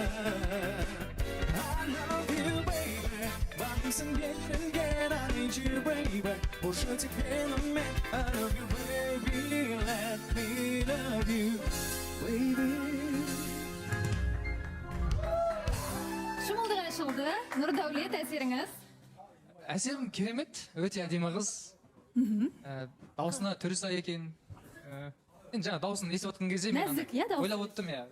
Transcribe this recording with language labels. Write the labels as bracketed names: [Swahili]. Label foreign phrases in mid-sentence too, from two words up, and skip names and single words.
[English] I love you baby, [Kazakh] бағымсың берілген [English] I need you baby, [Kazakh] бұршы тек менімен [English] I love you baby, let me love you baby. [Kazakh] Шымылдық ашылды. Нұрдәулет, әсеріңіз? Әсерім керемет, өте әдемі қыз. Даусына түрі сай екен. Енді жаңа дауысын естіп отқан кезде мен нәзік, иә, дауысы. ойлап оттым, иә.